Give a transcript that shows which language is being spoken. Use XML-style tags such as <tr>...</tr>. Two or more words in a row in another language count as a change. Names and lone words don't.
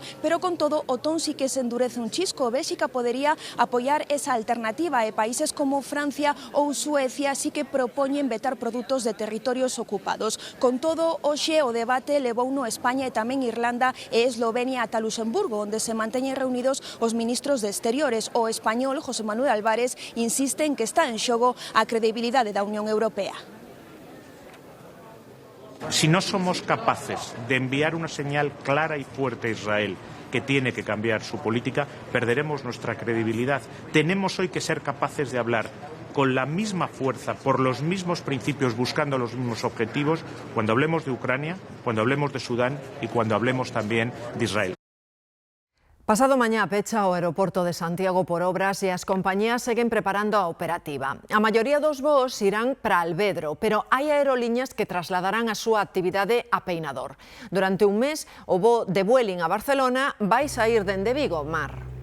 <gl>Pero con todo, o ton sí que se endurece un chisco. Bélxica podería apoiar esa alternativa e países como Francia ou Suecia sí que propoñen vetar produtos de territorios ocupados. Con todo, hoxe o debate levouno España e tamén Irlanda e Eslovenia ata Luxemburgo, onde se manteñen reunidos os ministros de Exteriores. O español, José Manuel Álvarez, insiste en que está en xogo a credibilidade da Unión Europea.</gl> <es>Si no somos capaces de enviar una señal clara y fuerte a Israel que tiene que cambiar su política, perderemos nuestra credibilidad. Tenemos hoy que ser capaces de hablar con la misma fuerza, por los mismos principios, buscando los mismos objetivos, cuando hablemos de Ucrania, cuando hablemos de Sudán y cuando hablemos también de Israel.</es> <gl>Pasado mañá pecha o aeroporto de Santiago por obras e as compañías seguen preparando a operativa. A maioría dos voos irán para Alvedro, pero hai aerolíneas que trasladarán a súa actividade a Peinador. Durante un mes, o voo de Vueling a Barcelona vai saír dende Vigo, Mar.</gl>